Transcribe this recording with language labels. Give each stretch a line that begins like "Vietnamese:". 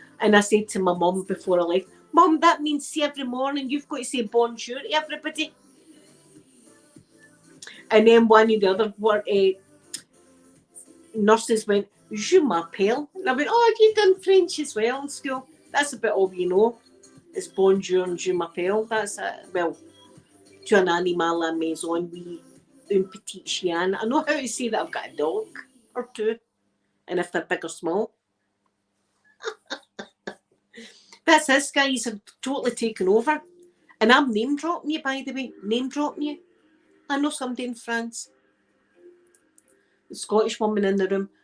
English: And I said to my mum before I left, Mum, that means see every morning you've got to say bonjour to everybody. And then one of the other nurses went,
French: je m'appelle.
English: And I went, oh, you've done French as well in school. That's about all we know. It's
French: bonjour
English: and
French: je m'appelle.
English: That's it. Well,
French: tu un animal à la maison, oui, une petite chienne.
English: I know how to say that I've got a dog or two. And if they're big or small. That's this guy. He's totally taken over. And I'm name dropping you, by the way. Name dropping you. I know somebody in France. A Scottish woman in the room.